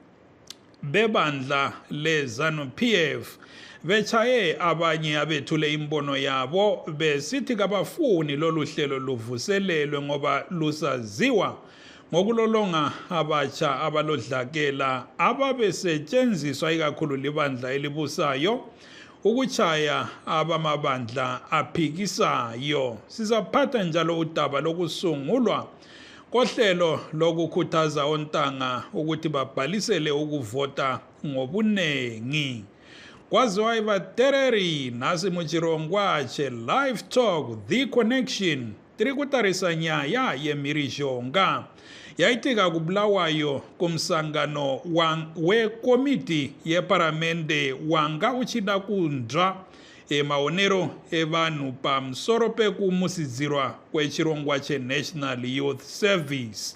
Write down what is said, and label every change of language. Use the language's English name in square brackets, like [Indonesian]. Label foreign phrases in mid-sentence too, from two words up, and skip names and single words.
[North Ndebele] bebandla le-ZANU-PF bechaye abanye abethule imbono yabo besithi kabafuni lolu hlelo luvuselelwe ngoba lusaziwa ngokulolonga abatsha abalodlakela ababesetshenziswa ikakhulu libandla elibusayo ukuchaya abamabandla aphikisayo. Sizaphatha njalo udaba lokusungulwa kohlelo lokukhuthaza ontanga ukuthi babhalisele ukuvota ngobunengi. [Shona] Kwaziwa ivatereri nasi muchirongwache Livetalk, The Connection, tiri kutarisa nyaya yemirishonga. Yaitika kuBulawayo kumsangano wekomiti yeparamende wanga uchida kundra maonero evanhu pamusoro pekumusidzirwa kwechirongwa National Youth Service.